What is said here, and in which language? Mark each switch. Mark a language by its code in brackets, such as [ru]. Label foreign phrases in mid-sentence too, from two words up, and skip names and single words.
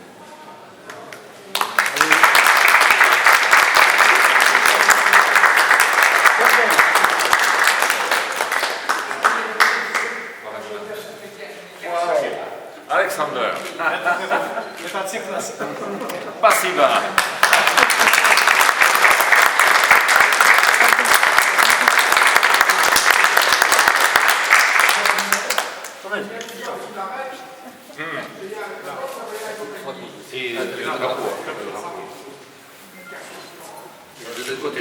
[ru] Alexander. Это от всех нас. Спасибо. [fr] Et le drapeau. De l'autre côté.